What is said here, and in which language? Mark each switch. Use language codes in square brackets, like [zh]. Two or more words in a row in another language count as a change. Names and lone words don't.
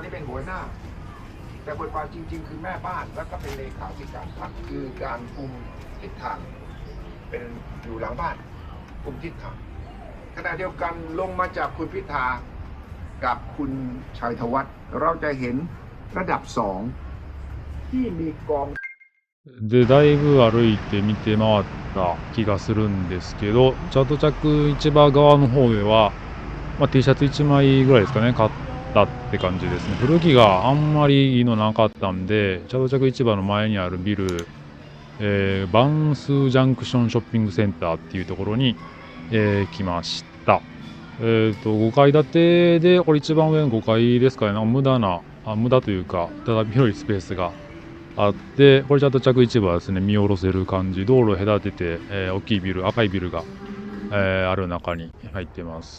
[th] นี้เป็นหัวหน้าแต่บทบาทจริงๆคือแม่บ้านแล้วก็เป็นเลขาธิการพรรคคือการคุมทิศทางเป็นอยู่หลังบ้านคุมทิศทางขณะเดียวกันลงมาจากคุณพิธากับคุณชัยธวัฒน์เราจะเห็นระดับ2ที่มีกอง [ja] で、だいぶ歩いて見て回った気がするんですけど、チャート着市場側の方では、T シャツ1枚ぐらいですかね、買ったって感じですね。古着があんまりいいのなかったんで、チャート着市場の前にあるビル、バンスージャンクションショッピングセンターっていうところに、来ました。5階建てで、これ一番上の5階ですかね、無駄というか、ただ広いスペースがあって、これちゃんと着市場はですね、見下ろせる感じ、道路を隔てて、大きいビル、赤いビルが、ある中に入ってます。